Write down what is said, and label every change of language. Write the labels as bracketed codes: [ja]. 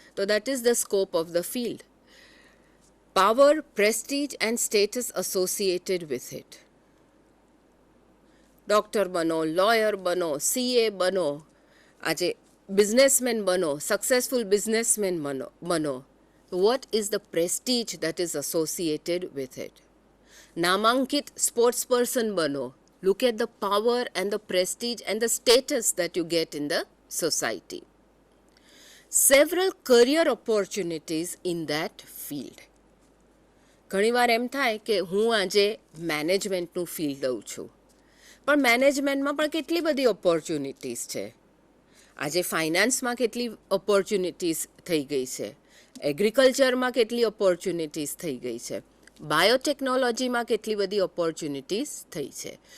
[en] તો that is the scope of the field. Power, prestige and status associated with it. [gu] Doctor બનો, lawyer બનો, CA બનો, આજે businessman બનો, સક્સેસફુલ બિઝનેસમેન બનો. [en] What is the prestige that is associated with it? [gu] નામાંકિત sports person બનો. [en] Look at the power and the prestige and the status that you get in the society. Several career opportunities in that field. [gu] ઘણીવાર એમ થાય કે હું આજે મેનેજમેન્ટનું field લઉં છું, પણ મેનેજમેન્ટમાં પણ કેટલી બધી ઓપોર્ચ્યુનિટીઝ છે. આજે ફાઇનાન્સમાં કેટલી ઓપોર્ચ્યુનિટીઝ થઈ ગઈ છે, એગ્રીકલ્ચરમાં કેટલી ઓપોર્ચ્યુનિટીઝ થઈ ગઈ છે, બાયોટેકનોલોજીમાં કેટલી બધી ઓપોર્ચ્યુનિટીઝ થઈ છે.